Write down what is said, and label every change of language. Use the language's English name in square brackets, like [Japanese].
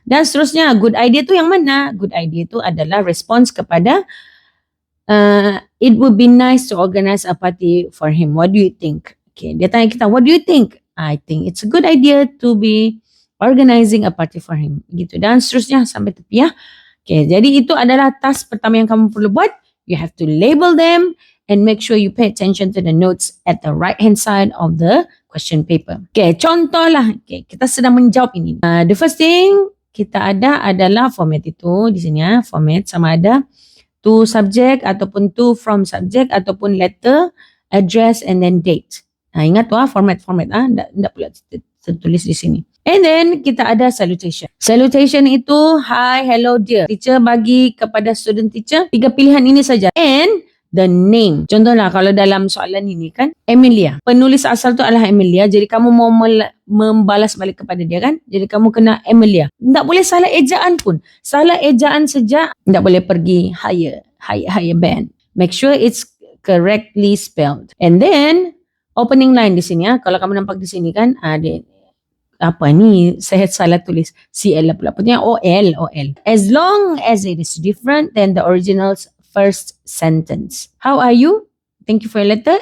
[Malay] Dan seterusnya, [English] good idea [Malay] tu yang mana? [English] Good idea [Malay] tu adalah [English] response kepada it would be nice to organize a party for him. What do you think? Okay, [Malay] dia tanya kita, [English] what do you think? I think it's a good idea to be organizing a party for him. [Malay] Gitu. Dan seterusnya sampai tepi ya. Okay, jadi itu adalah task pertama yang kamu perlu buat. [English] You have to label them and make sure you pay attention to the notes at the right hand side of the question paper. [Malay] Okay, contoh lah. Okay, kita sedang menjawab ini. [English] The first thing [Malay] kita ada adalah format itu di sini ya. Format sama ada to subject ataupun to from subject ataupun letter, [English] address and then date. [Malay] Ingat tu format. Tak pula tertulis di sini. [English] And then [Malay] kita ada [English] salutation. Salutation itu hi, hello, dear. [Malay] Teacher bagi kepada student teacher 3 pilihan ini saja. [English] And the name. [Malay] Contohlah kalau dalam soalan ini kan Emilia. Penulis asal tu adalah Emilia. Jadi kamu mau membalas balik kepada dia kan. Jadi kamu kena Emilia. Tak boleh salah ejaan pun. Salah ejaan saja tak boleh pergi higher band. [English] Make sure it's correctly spelled. And then [Malay] opening line di sini ya. Kalau kamu nampak di sini kan ada apa ni, saya salah tulis CL pula. Punya OL. [English] As long as it is different than the original's first sentence. How are you? Thank you for your letter.